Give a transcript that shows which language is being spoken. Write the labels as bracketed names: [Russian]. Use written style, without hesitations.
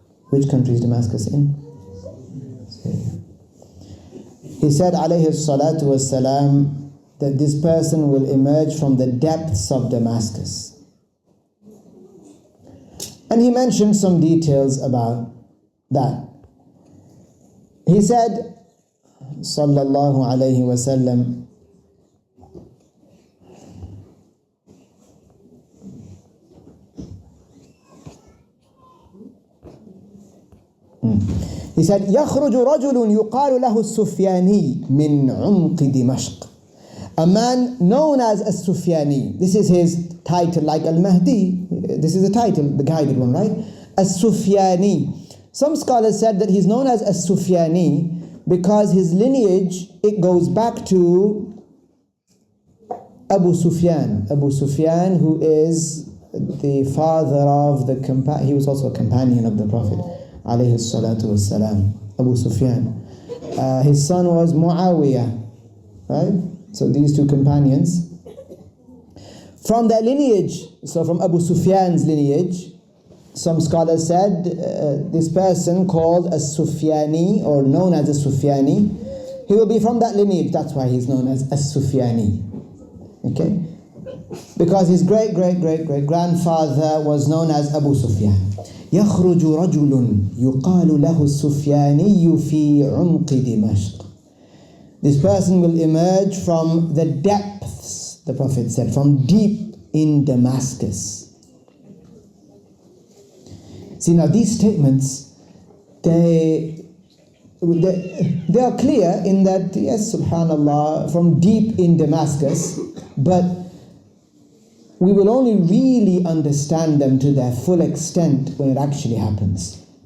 [English] Which country is Damascus in? Syria. He said, alayhi salatu wassalam, that this person will emerge from the depths of Damascus. And he mentioned some details about that. He said, [Arabic] sallallahu alayhi wasallam, he said, يخرج رجل يقال له السفياني من عمق دمشق. [English] A man known as Sufyani. This is his title, like Al-Mahdi. This is the title, the guided one, right? Sufyani. Some scholars said that he's known as Sufyani because his lineage, it goes back to Abu Sufyan. Abu Sufyan, who is the father of the he was also a companion of the Prophet alayhi salatu wassalam, Abu Sufyan. His son was Muawiyah, right? So these two companions. From that lineage, so from Abu Sufyan's lineage, some scholars said this person called Sufyani, or known as Sufyani, he will be from that lineage. That's why he's known as Sufyani. Okay? Because his great-great-great-great-grandfather was known as Abu Sufyan. [Arabic] يخرج رجل يقال له السفياني في عمق دمشق. [English] This person will emerge from the depths, the Prophet said, from deep in Damascus. See, now these statements, they are clear in that, yes, subhanallah, from deep in Damascus, but we will only really understand them to their full extent when it actually happens.